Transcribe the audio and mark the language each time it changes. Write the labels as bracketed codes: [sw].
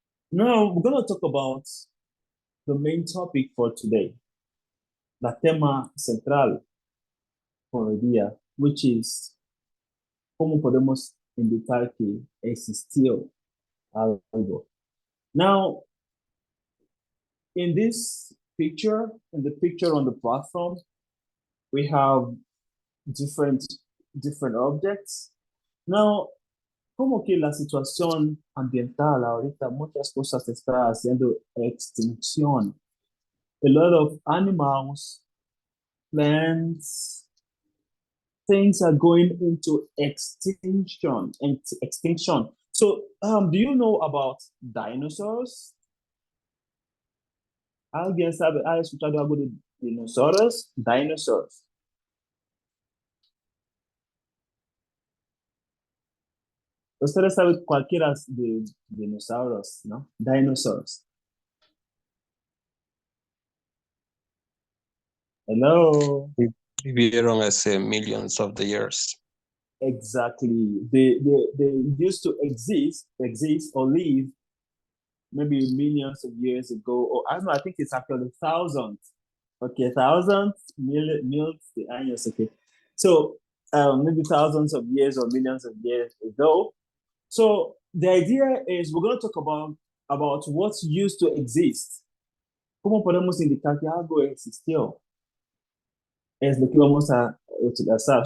[en] Now we're gonna talk about the main topic for today, la tema central por el día, which is cómo podemos indicar que existió algo. Now, in this picture, in the picture on the platform, we have different objects. [es] Now, como que la situación ambiental ahorita, muchas cosas está haciendo extinción. [en] A lot of animals, plants, things are going into extinction. So, do you know about dinosaurs? [es] ¿Alguien sabe? ¿Ha escuchado algo de dinosaurios? Dinosaurs. Ustedes saben cualquiera de dinosaurios, ¿no? [en] Dinosaurs. Hello. [es] Vivieron hace millions of the years. [en] Exactly. They used to exist or live maybe millions of years ago, or I don't know, I think it's actually thousands. Okay, thousands, millions de años, okay. So maybe thousands of years or millions of years ago. So the idea is we're going to talk about what's used to exist. [es] ¿Cómo podemos indicar que algo existió? Es lo que vamos a utilizar.